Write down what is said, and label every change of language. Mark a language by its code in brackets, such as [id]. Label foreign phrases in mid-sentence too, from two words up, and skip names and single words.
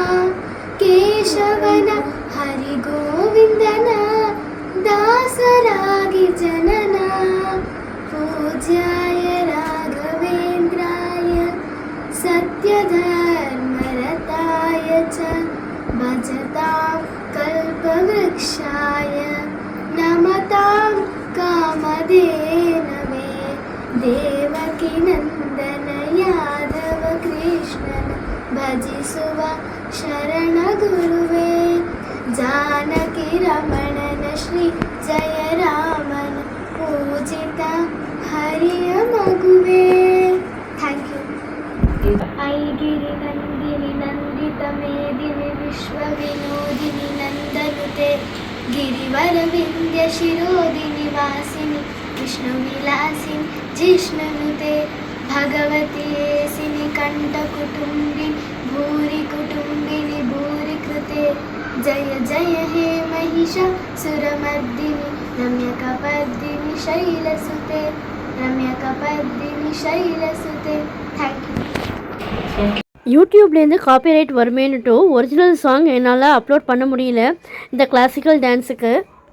[kn] ಕೇಶವನ ಹರಿಗೋವಿಂದನ ದಾಸರಾಗಿ ಜನನ [sa] ಪೂಜ್ಯಾಯ ರಾಘವೇಂದ್ರಾಯ ಸತ್ಯಧರ್ಮರತಾಯ ಚ ಭಜತಾಂ ಕಲ್ಪವೃಕ್ಷಾಯ ನಮತಾಂ ಕಾಮಧೇನವೇ ದೇವಕಿ ನಂದನ ಯಾದವ [kn] ಕೃಷ್ಣನ ಭಜಿಸುವ ಶರಣ ಗುರುವೇ ಜಾನಕಿ ರಮಣನ ಶ್ರೀ ಜಯ ರಾಮನ ಪೂಜಿತ ಹರಿಯ ಮಗುವೇ [en] thank you [sa] ಐಗಿರಿ ನಂದಿನಿ ನಂದಿತ ಮೇದಿನಿ ವಿಶ್ವ ವಿನೋದಿನಿ ನಂದನುತೆ ಗಿರಿವರ ವಿಂಧ್ಯ ಶಿರೋದಿನಿ ವಾಸಿನಿ ವಿಷ್ಣು ವಿಲಾಸಿನಿ ಜಿಷ್ಣುನುತೆ ಭಗವತಿ ಏಸಿನಿ ಕಂಠ ಕುಟುಂಬಿನಿ ಭೂರಿ ಕುಟುಂಬಿನಿ ಭೂರಿ ಕೃತೆ ಜಯ ಜಯ ಹೇ ಮಹಿಷ ಸುರಮರ್ದಿನಿ ರಮ್ಯಕಪರ್ದಿನಿ ಶೈಲಸುತೆ रम्यकपर्दिनि शैलसुते [en] thank you [ta] யூடியூப்லேருந்து காப்பிரைட் வருமேன்னுட்டு ஒரிஜினல் சாங் என்னால் அப்லோட் பண்ண முடியல இந்த கிளாசிக்கல் டான்ஸுக்கு.